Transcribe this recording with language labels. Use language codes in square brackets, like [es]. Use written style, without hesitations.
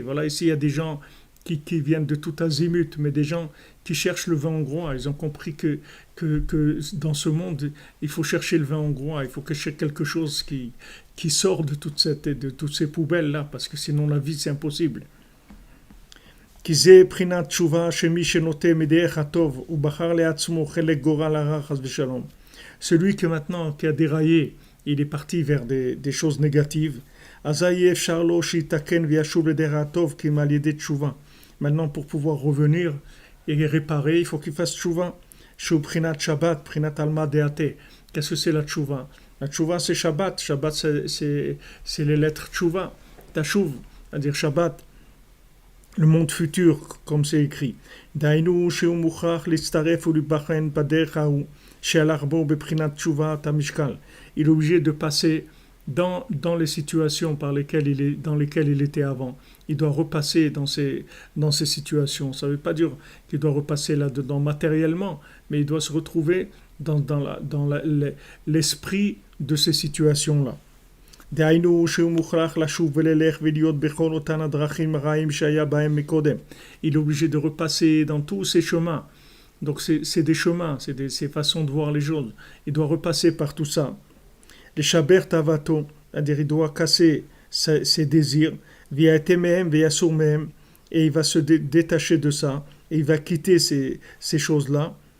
[fr] Voilà, ici il y a des gens qui viennent de tout azimut, mais des gens qui cherchent le vin hongrois. Ils ont compris que dans ce monde, il faut chercher le vin hongrois, il faut chercher quelque chose qui sort de toutes ces poubelles-là, parce que sinon la vie c'est impossible. [he] כי זה בחינת תשובה שמי שנוטה מדרך הטוב ובחר לעצמו חלק גורל הרע חס ושלום. [fr] Celui qui a déraillé, il est parti vers des choses négatives. [he] אזי יהיה אפשר לו שיתקן וישוב לדרך הטוב כי אם על ידי תשובה. [fr] Maintenant pour pouvoir revenir et réparer, il faut qu'il fasse תשובה. [he] שהוא בחינת שבת, בחינת עלמא דעתה. [fr] Qu'est-ce que c'est la tchouva? La tchouva c'est Shabbat. Shabbat c'est les lettres tchouva. Tashuv, c'est-à-dire Shabbat. Le monde futur, comme c'est écrit. [he] דהיינו שהוא מוכרח להצטרף ולהיבחן בדרך ההוא שהלך בו בבחינת תשובת המשקל. [fr] Il est obligé de passer dans les situations dans lesquelles il était avant. Il doit repasser dans ces situations. Ça ne veut pas dire qu'il doit repasser là-dedans matériellement, mais il doit se retrouver dans l'esprit de ces situations-là. [he] דהיינו שהוא מוכרח לשוב וללך ולהיות בכל אותן הדרכים הרעים שהיה בהם מקודם. [fr] Il est obligé de repasser dans tous ces chemins. Donc c'est des chemins, c'est des façons de voir les choses. Il doit repasser par tout ça. [he] לשבר תאוותו, [fr] c'est-à-dire il doit casser ses désirs, [he] ויעטה מהם ויסור מהם, [fr] et il va se détacher de ça, et il va quitter ces choses-là.